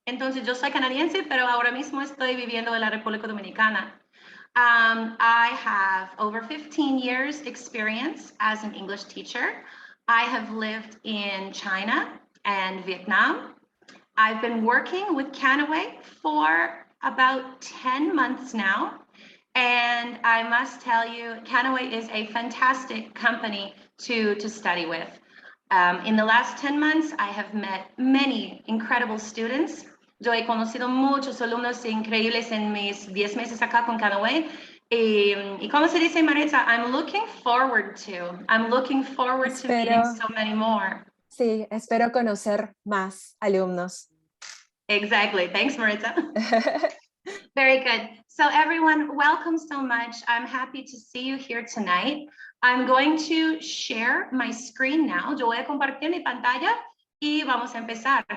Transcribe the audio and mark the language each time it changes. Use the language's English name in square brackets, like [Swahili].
[Spanish] Entonces yo soy canadiense, pero ahora mismo estoy viviendo en la República Dominicana. [English] I have over 15 years experience as an English teacher. I have lived in China and Vietnam. I've been working with Canaway for about 10 months now. And I must tell you, Canaway is a fantastic company to study with. In the last 10 months, I have met many incredible students. [Spanish] Yo he conocido muchos alumnos increíbles en mis 10 meses acá con Canaway. Y como se dice, [English] Maritza, I'm looking forward to meeting so many more. [Spanish] Sí, espero conocer más alumnos. [English] Exactly. Thanks, Maritza. Very good. So everyone, welcome so much. I'm happy to see you here tonight. I'm going to share my screen now. [Spanish] Yo voy a compartir mi pantalla y vamos a empezar.